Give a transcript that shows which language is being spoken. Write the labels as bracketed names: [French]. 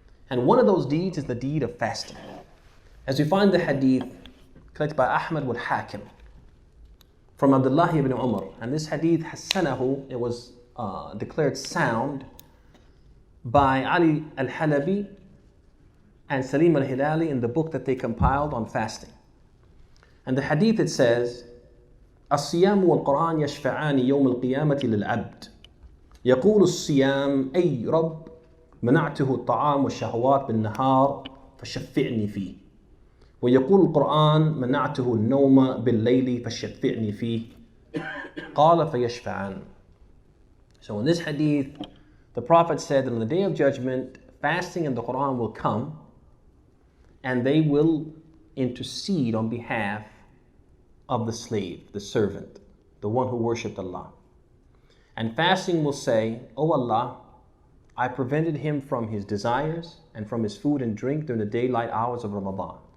[English] And one of those deeds is the deed of fasting. As we find the hadith collected by Ahmad wal Hakim from Abdullah ibn Umar. And this hadith, Hassanahu, it was declared sound by Ali al-Halabi and Salim al-Hilali in the book that they compiled on fasting. And the hadith, it says, [Arabic] الصيام والقرآن يشفعان يوم القيامة للعبد يقول الصيام أي رب منعته الطعام والشهوات بالنهار فشفعني فيه ويقول القرآن منعته النوم بالليل فشفعني فيه قال فيشفعان. [English] So in this hadith, the Prophet said that on the day of judgment, fasting and the Quran will come and they will intercede on behalf of the slave, the servant, the one who worshipped Allah. And fasting will say, "O Allah, I prevented him from his desires and from his food and drink during the daylight hours of Ramadan.